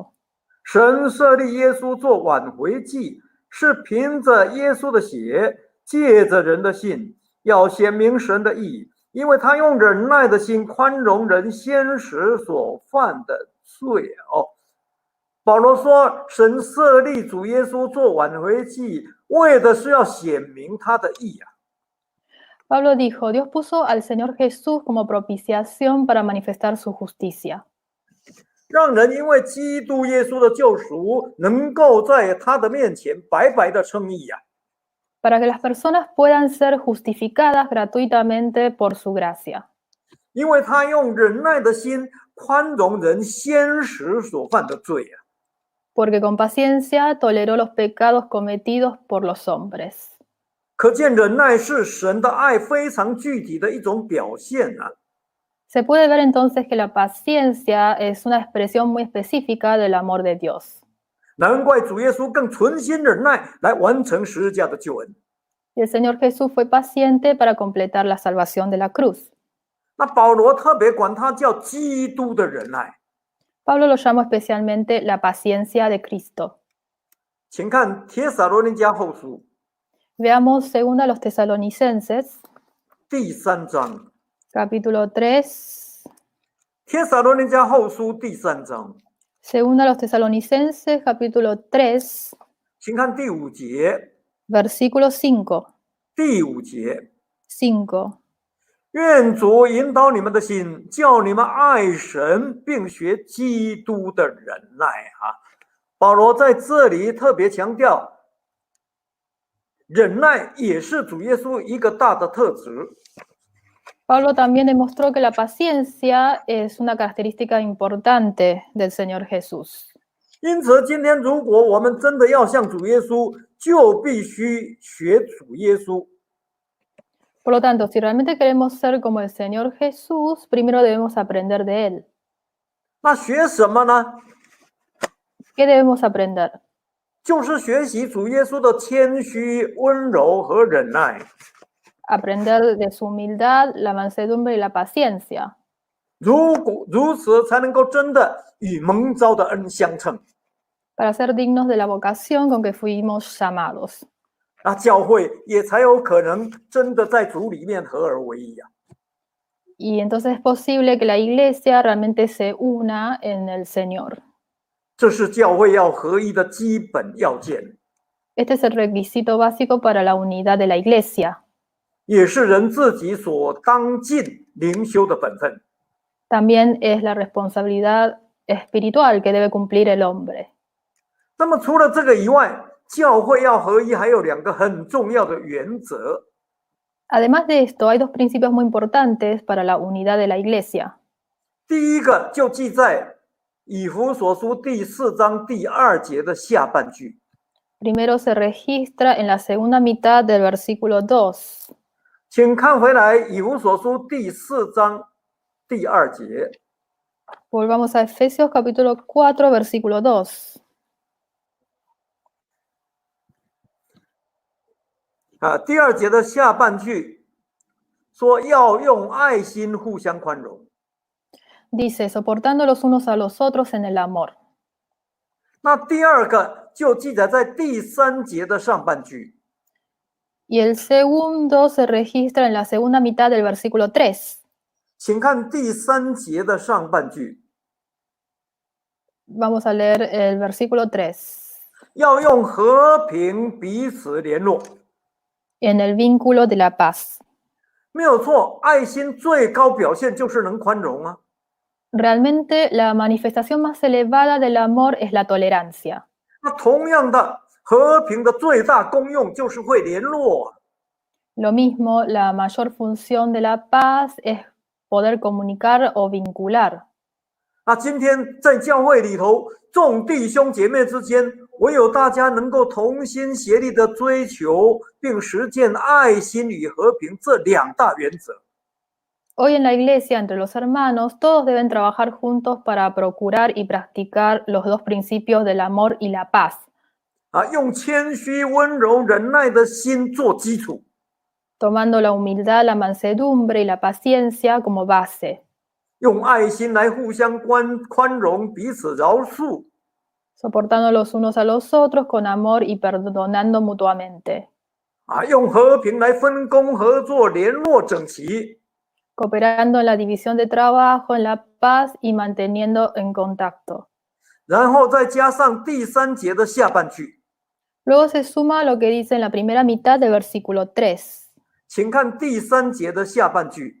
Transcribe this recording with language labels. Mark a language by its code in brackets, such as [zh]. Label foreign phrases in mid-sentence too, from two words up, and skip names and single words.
[zh] 神设立耶稣做挽回祭，是凭着耶稣的血，借着人的信，要显明神的义，因为他用忍耐的心宽容人先时所犯的罪。保罗说，神设立主耶稣做挽回祭，为的是要显明他的义啊。 [es] Pablo dijo, Dios puso al Señor Jesús como propiciación para manifestar su justicia. [zh] 让人因为基督耶稣的救赎，能够在他的面前白白的称义啊。 [es] Para que las personas puedan ser justificadas gratuitamente por su gracia. [zh] 因为他用忍耐的心宽容人先时所犯的罪啊。 [es] Porque con paciencia toleró los pecados cometidos por los hombres. [zh] 可见忍耐是神的爱非常具体的一种表现啊。 [es] Se puede ver entonces que la paciencia es una expresión muy específica del amor de Dios. [zh] 难怪主耶稣更存心忍耐来完成十字架的救恩。 [es] Y el Señor Jesús fue paciente para completar la salvación de la cruz. [zh] 那保罗特别管它叫基督的忍耐。 [es] Pablo lo llamó especialmente la paciencia de Cristo. [zh] 请看帖撒罗尼迦后书 [es] Veamos 2 a los Tesalonicenses, [zh] 第3章， [es] capítulo 3. [zh] 帖撒罗尼迦后书第3章， [es] 2 a los Tesalonicenses, capítulo 3, [zh] 请看第5节， [es] versículo 5. [zh] 第5节， [es] 5. [zh] 愿主引导你们的心，叫你们爱神，并学基督的忍耐啊。保罗在这里特别强调，忍耐也是主耶稣一个大的特质。 [es] Pablo también demostró que la paciencia es una característica importante del Señor Jesús. [zh] 因此，今天如果我们真的要像主耶稣，就必须学主耶稣。 [es] Por lo tanto, si realmente queremos ser como el Señor Jesús, primero debemos aprender de Él. [zh] 那学什么呢？ [es] ¿Qué debemos aprender? [zh] 就是学习主耶稣的谦虚、温柔和忍耐。 [es] aprender de su humildad, la mansedumbre y la paciencia. [zh] 如此，才能够真的与蒙召的恩相称。 [es] para ser dignos de la vocación con que fuimos llamados. [zh] 那教会也才有可能真的在主里面合而为一啊。 [es] Y entonces es posible que la iglesia realmente se una en el Señor. [zh] 这是教会要合一的基本要件， [es] Este es el requisito básico para la unidad de la iglesia. [zh] 也是人自己所当尽灵修的本分。 [es] También es la responsabilidad espiritual que debe cumplir el hombre. [zh] 那么除了这个以外，教会要合一还有2个很重要的原则。 [es] Además de esto, hay 2 principios muy importantes para la unidad de la iglesia. [zh] 第一个就记在以弗所书第4章第2节的下半句。 [es] Primero se registra en la segunda mitad del versículo 2. [zh] 请看回来以弗所书第4章第2节。 [es] Volvamos a Efesios capítulo 4, versículo 2. [zh] 第2节的下半句说要用爱心互相宽容。 [es] Dice, soportando los unos a los otros en el amor. [zh] 那第2个就记载在第3节的上半句。 [es] Y el segundo se registra en la segunda mitad del versículo 3. [zh] 请看第3节的上半句。 [es] Vamos a leer el versículo 3. [zh] 要用和平彼此联络。 [es] En el vínculo de la paz. [zh] 没有错，爱心最高表现就是能宽容啊。 [es] Realmente la manifestación más elevada del amor es la tolerancia. [zh] 那同样的，和平的最大功用就是会联络。 [es] Lo mismo, la mayor función de la paz es poder comunicar o vincular. [zh] 那今天在教会里头，众弟兄姐妹之间，唯有大家能够同心协力的追求并实践爱心与和平这2大原则。 [es] Hoy en la iglesia, entre los hermanos, todos deben trabajar juntos para procurar y practicar los 2 principios del amor y la paz. [zh] 用谦虚、温柔、忍耐的心做基础， [es] Tomando la humildad, la mansedumbre y la paciencia como base. [zh] 用爱心来互相宽容，彼此饶恕。 [es] Soportando los unos a los otros con amor y perdonando mutuamente. [zh] 用和平来分工合作，联络整齐。 [es] Cooperando en la división de trabajo, en la paz y manteniendo en contacto. [zh] 然后再加上第3节的下半句。 [es] Luego se suma lo que dice en la primera mitad del versículo 3. [zh] 请看第3节的下半句。